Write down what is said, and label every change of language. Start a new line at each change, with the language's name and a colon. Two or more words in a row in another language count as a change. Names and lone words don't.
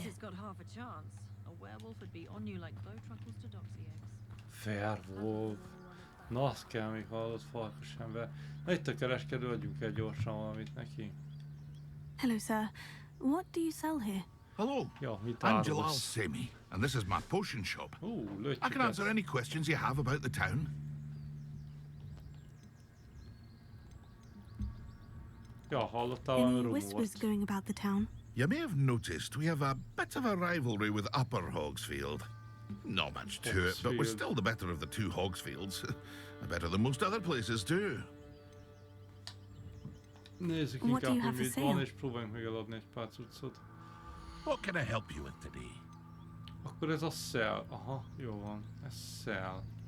English: Has got half a chance. A werewolf would be on you like bowtruckles to doxy eggs. Werewolf.
Hungarian: Na, azt kell még hallott farkas ember. Na itt a kereskedő, adjunk el gyorsan valamit neki.
English: Hello, sir. What do you sell here? Hello.
Hungarian: Ja, mit
English: I'm Jalal Semi, and this is my potion shop. I can answer any questions you have about the town.
Hungarian: Ja, hallottál valami
English: Any whispers going about the town? You may have noticed we have a bit of a rivalry with Upper Hogsfield. Not much to it, but we're still the better of the two Hogsfields. Better than most other places too.
Hungarian: Nézzük inkább, hogy mit van, és próbáljunk meg eladni egy pár cuccot.
English: What can I help you with today?
Hungarian: Akkor ez a sell. Aha, jó van. Ez sell.